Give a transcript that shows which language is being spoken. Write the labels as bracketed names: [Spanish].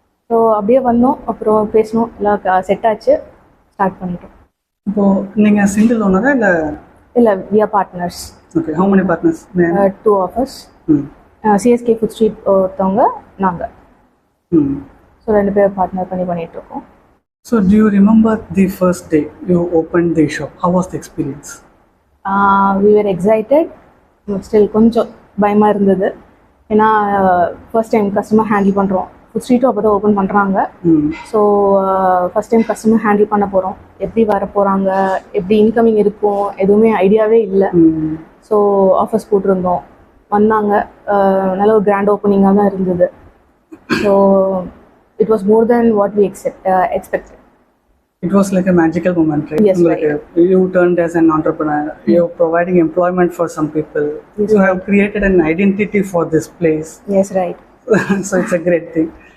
[Tamil] So அப்படியே வந்தோம், அப்புறம் பேசணும், எல்லாம் செட் ஆச்சு, ஸ்டார்ட் பண்ணிட்டோம். இப்போது நீங்கள் சிங்கிள் ஓனரா [English] இல்லை we are partners. Okay, how many partners? 2 of us. [Tamil] CSK food street ஒருத்தவங்க, நாங்கள். ஸோ 2 பேர் பார்ட்னர் பண்ணிகிட்ருக்கோம். [English] So do you remember the first day you opened the shop? How was the experience? We were excited, still [Tamil] கொஞ்சம் பயமாக இருந்தது. ஏன்னா first time customer handle பண்ணுறோம், food ஸ்ட்ரீட்டும் அப்போ தான் ஓப்பன் பண்ணுறாங்க. So first time customer handle பண்ண போகிறோம், எப்படி வர போகிறாங்க, எப்படி இன்கமிங் இருக்கும், எதுவுமே ஐடியாவே இல்லை. ஸோ ஆஃபர்ஸ் போட்டிருந்தோம், வந்தாங்க, நல்ல ஒரு கிராண்ட் ஓப்பனிங்காக தான் இருந்தது. [English] So it was more than what we expected. It was like a magical moment, right? Yes, like right. You turned as an entrepreneur, you're providing employment for some people, Yes, you right. have created an identity for this place. Yes, right. So it's a great thing.